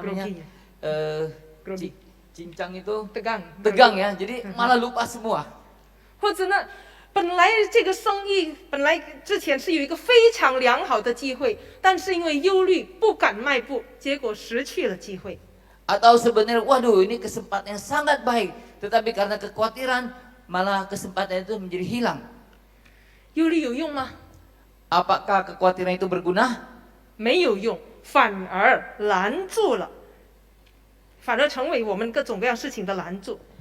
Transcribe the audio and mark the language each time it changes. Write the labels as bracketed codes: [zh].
[id] Grogi. cincang itu tegang ， ya, jadi malah lupa semua. [zh] 或者呢，本来这个生意本来之前是有一个非常良好的机会，但是因为忧虑不敢迈步，结果失去了机会。 [id] Atau sebenarnya, waduh ini kesempatan yang sangat baik, tetapi karena kekhawatiran malah kesempatan itu menjadi hilang. [zh] 忧虑有用吗？ [id] Apakah kekhawatiran itu berguna? [zh] 没有用，反而拦住了，反而成为我们各种各样事情的拦住。